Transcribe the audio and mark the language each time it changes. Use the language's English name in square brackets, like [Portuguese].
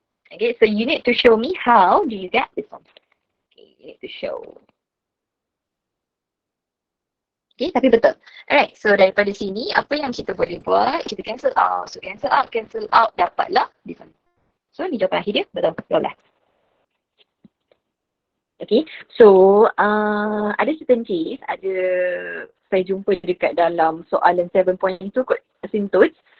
[English] Okay, so you need to show me how do you get this one. Okay, you need to show. [Malay] Okay, tapi betul. Alright, so daripada sini, apa yang kita boleh buat? Kita cancel out. So cancel out, dapatlah this one. So ni jawapan akhir dia, betul. 12. Okay, so ada certain case, saya jumpa dekat dalam soalan 7.2 kot asymptotes.